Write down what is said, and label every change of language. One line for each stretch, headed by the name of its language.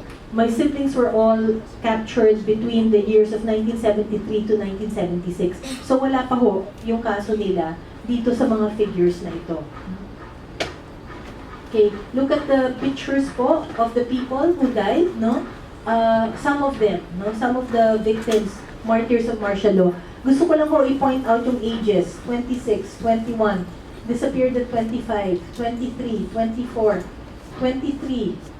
English: My siblings were all captured between the years of 1973 to 1976.
Filipino: So wala pa ho yung kaso nila dito sa mga figures na ito.
English: Okay, look at the pictures po of the people who died, no? Some of them, no? Some of the victims, martyrs of martial law.
Filipino: Gusto ko lang po i-point out yung ages,
English: 26, 21, disappeared at 25, 23, 24, 23.